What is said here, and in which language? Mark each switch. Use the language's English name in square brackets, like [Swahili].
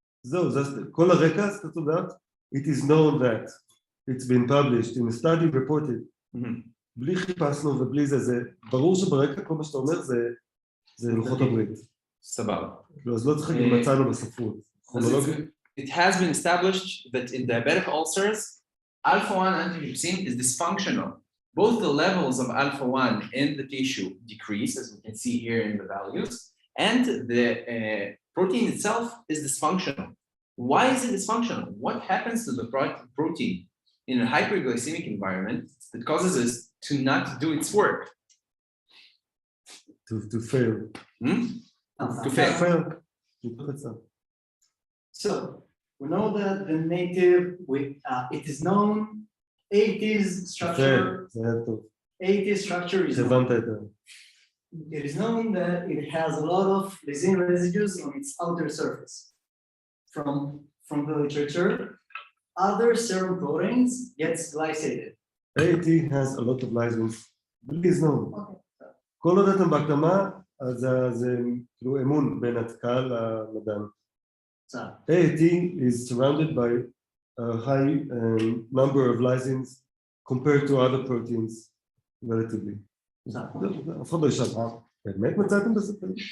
[Hebrew] זהו, כל הרקע, [English] state of the art, it is known that it's been published in a study reported. [Hebrew] בלי חיפשנו ובלי זה, ברור שברקע כל מה שאתה אומר זה לוחות הברית. סבבה. אז לא צריך להגיד מצאנו בספרות. [English] It has been established that in diabetic ulcers, alpha-1 antitrypsin is dysfunctional. Both the levels of alpha-1 in the tissue decrease, as we can see here in the values, and the protein itself is dysfunctional. Why is it dysfunctional? What happens to the protein in a hyperglycemic environment that causes it to not do its work? To fail. To fail. So we know that the native, it is known, AT's structure. AT's structure is known. It is known that it has a lot of lysine residues on its outer surface. From the literature, other serum proteins gets glycated. AT has a lot of lysines. Please know. [Hebrew] כל עוד אתם בהקדמה, אז זה כאילו אמון בין הקהל למדען. [English] AT is surrounded by a high number of lysines compared to other proteins relatively. [Hebrew] אף אחד לא ישאל, באמת מצאתם בספר?